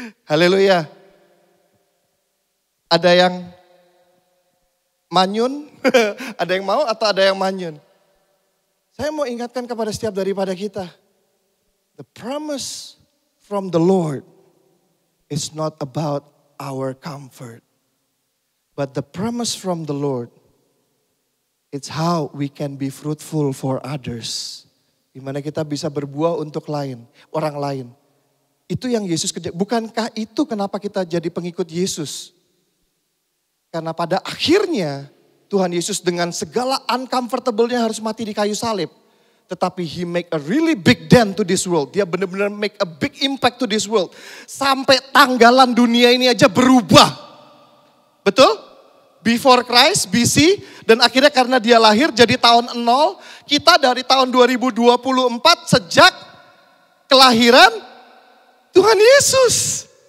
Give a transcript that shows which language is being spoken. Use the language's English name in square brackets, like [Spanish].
[Indonesian] Haleluya. Ada yang manyun? Ada yang mau atau ada yang manyun? Saya mau ingatkan kepada setiap daripada kita. [English] The promise from the Lord is not about our comfort. But the promise from the Lord, it's how we can be fruitful for others. [Indonesian] Dimana kita bisa berbuah untuk orang lain. Itu yang Yesus kerja. Bukankah itu kenapa kita jadi pengikut Yesus? Karena pada akhirnya Tuhan Yesus dengan segala uncomfortable-nya harus mati di kayu salib. [English] Tetapi He make a really big dent to this world. [Indonesian] Dia benar-benar [English] make a big impact to this world. [Indonesian] Sampai tanggalan dunia ini aja berubah. Betul? [English] Before Christ, [Indonesian] BC. Dan akhirnya karena dia lahir jadi tahun 0. Kita dari tahun 2024 sejak kelahiran Tuhan Yesus.